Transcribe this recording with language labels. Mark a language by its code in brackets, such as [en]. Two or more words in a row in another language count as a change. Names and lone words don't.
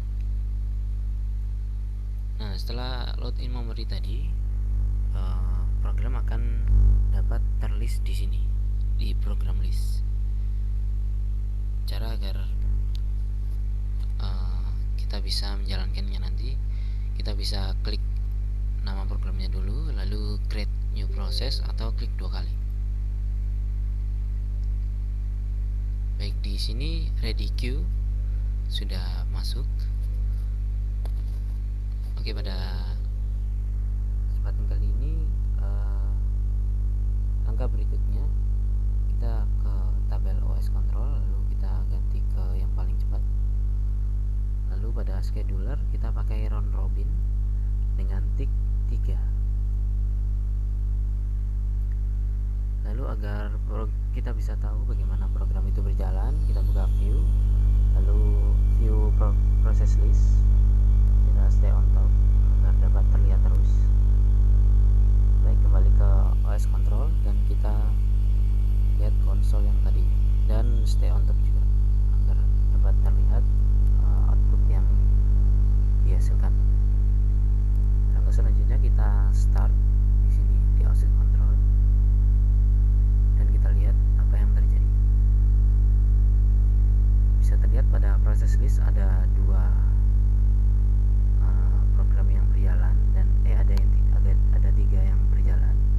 [id] Nah, setelah [en] login memory [id] tadi, program akan dapat terlist di sini di [en] program list. [id] Cara agar kita bisa menjalankannya nanti, kita bisa klik nama programnya dulu, lalu [en] create new process [id] atau klik 2 kali. Baik, di sini ready queue sudah masuk. Oke, pada kesempatan kali ini langkah berikutnya kita ke tabel OS control, lalu kita ganti ke yang paling cepat. Lalu pada scheduler kita pakai [en] round robin [id] dengan tick 3. Lalu agar kita bisa tahu bagaimana program itu berjalan, kita buka view, lalu [en] view process list, [id] kita [en] stay on top [id] agar dapat terlihat terus. Baik, kembali ke OS control dan kita lihat konsol yang tadi, dan [en] stay on top [id] juga agar dapat terlihat output yang dihasilkan. Langkah selanjutnya kita start di sini di OS control dan kita lihat apa yang terjadi. Bisa terlihat pada proses list ada 2 program yang berjalan dan ada 3 yang berjalan.